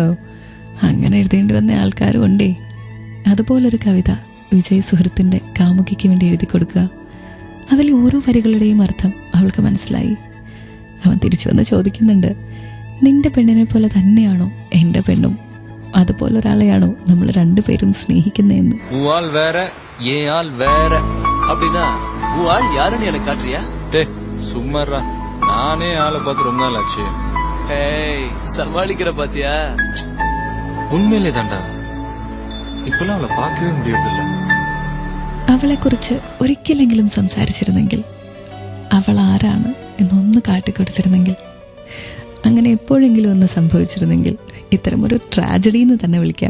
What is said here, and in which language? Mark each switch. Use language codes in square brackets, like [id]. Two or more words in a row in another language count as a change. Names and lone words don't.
[ml] അങ്ങനെ എഴുതേണ്ടി വന്ന ആൾക്കാരും ഉണ്ടേ. അതുപോലൊരു കവിത വിജയ് സുഹൃത്തിൻ്റെ കാമുകിക്ക് വേണ്ടി എഴുതി കൊടുക്കുക. അതിൽ ഓരോ വരികളുടെയും അർത്ഥം അവൾക്ക് മനസ്സിലായി. അവൻ തിരിച്ചു വന്ന് ചോദിക്കുന്നുണ്ട്, നിന്റെ പെണ്ണിനെ പോലെ തന്നെയാണോ എൻ്റെ പെണ്ണും? അതുപോലെ ഒരാളെയാണോ നമ്മൾ രണ്ടുപേരും സ്നേഹിക്കുന്നതെന്ന്. [ta] அப்படின்னா உன் ஆள் யாருன்னு எனக்கு காட்டுறியா? சும்மாறா, நானே ஆளை பார்த்து ரொம்ப நாள் ஆச்சு. சமாளிக்கிற பாத்தியா? உண்மையிலே தாண்டா, இப்போதும் அவளை പാക്കவே முடியறதில்ல. [ml] അവളെക്കുറിച്ച് ഒരിക്കലെങ്കിലും സംസാരിച്ചിരുന്നെങ്കിൽ, അവൾ ആരാണ് എന്നൊന്ന് കാട്ടിക്കൊടുത്തിരുന്നെങ്കിൽ, അങ്ങനെ എപ്പോഴെങ്കിലും ഒന്ന് സംഭവിച്ചിരുന്നെങ്കിൽ ഇത്തരമൊരു ട്രാജഡി എന്ന് തന്നെ വിളിക്കാം.